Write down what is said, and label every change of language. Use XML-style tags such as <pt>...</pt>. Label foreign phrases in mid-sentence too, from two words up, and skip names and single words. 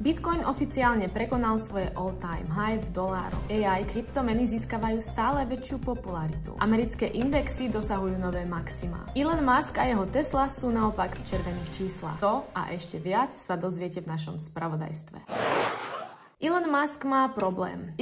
<sk>Bitcoin oficiálne prekonal svoje</sk> <en>all-time high</en> <sk>v dolároch. AI kryptomeny získavajú stále väčšiu popularitu. Americké indexy dosahujú nové maxima. Elon Musk a jeho Tesla sú naopak v červených číslach. To a ešte viac sa dozviete v našom spravodajstve. Elon Musk má problém.</sk>